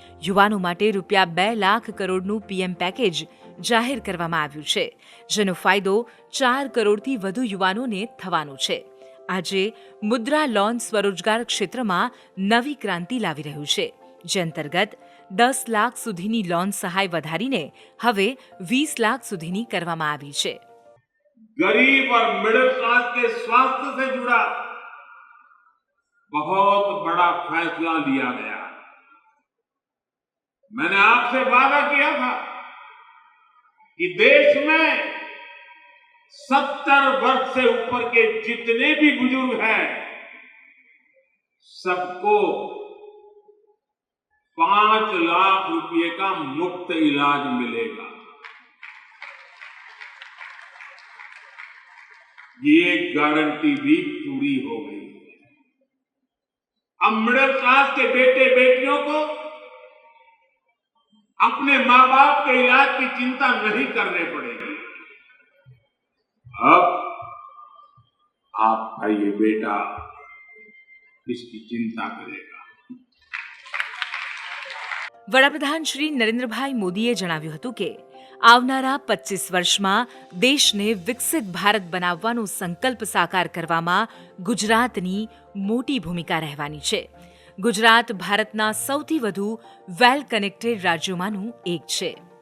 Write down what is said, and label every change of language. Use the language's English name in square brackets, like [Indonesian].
[Gujarati] યુવાનો માટે ₹2 લાખ કરોડનું પીએમ પેકેજ જાહેર કરવામાં આવ્યું છે, જેનો ફાયદો 4 કરોડથી વધુ યુવાનોને થવાનો છે. આજે મુદ્રા લોન સ્વરોજગાર ક્ષેત્રમાં નવી ક્રાંતિ લાવી રહ્યું છે, જે અંતર્ગત 10 લાખ સુધીની લોન સહાય વધારીને હવે 20 લાખ સુધીની કરવામાં આવી છે. [Hindi] गरीब और मिडिल क्लास के स्वास्थ्य से जुड़ा बहुत बड़ा फैसला लिया गया. मैंने आपसे वादा किया था कि देश में 70 वर्ष से ऊपर के जितने भी बुजुर्ग हैं सबको 5 लाख रुपए का मुफ्त इलाज मिलेगा. ये गारंटी भी पूरी हो गई. अब मिडिल क्लास के बेटे बेटियों को अपने मां बाप के इलाज की चिंता नहीं करने पड़ेगी. अब आपका ये बेटा इसकी चिंता करेगा. [Gujarati] વડાપ્રધાન શ્રી નરેન્દ્રભાઈ મોદીએ જણાવ્યું હતું કે આવનારા 25 વર્ષમાં દેશને વિકસિત ભારત બનાવવાનો સંકલ્પ સાકાર કરવામાં ગુજરાતની મોટી ભૂમિકા રહેવાની છે. ગુજરાત ભારતના સૌથી વધુ વેલ કનેક્ટેડ રાજ્યોમાંનું એક છે.